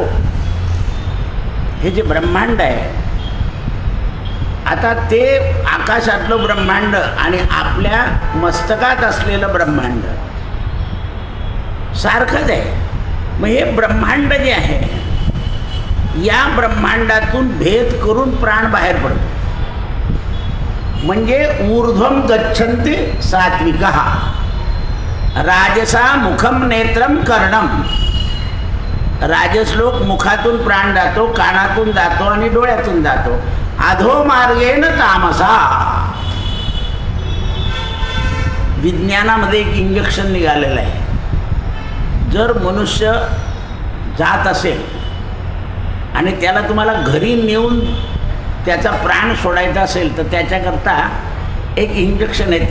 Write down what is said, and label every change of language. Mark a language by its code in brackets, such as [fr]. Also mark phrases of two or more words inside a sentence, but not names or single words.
[mr] हे जे ब्रह्मांड आहे, आता ते आकाशातलं ब्रह्मांड आणि आपल्या मस्तकात असलेलं ब्रह्मांड सारखंच आहे. मग हे ब्रह्मांड जे आहे, या ब्रह्मांडातून भेद करून प्राण बाहेर पडतो. [sa] म्हणजे ऊर्ध्वम गच्छन्ति सात्विकः, राजसा मुखम नेत्रम कर्णम. [mr] राजस लोक मुखातून प्राण जातो, कानातून जातो आणि डोळ्यातून जातो. [sa] अधो मार्गेन तामसा. [mr] विज्ञानामध्ये एक इंजेक्शन निघालेलं आहे. जर मनुष्य जात असेल आणि त्याला तुम्हाला घरी नेऊन त्याचा प्राण सोडायचा असेल, तर त्याच्याकरता एक इंजेक्शन आहे.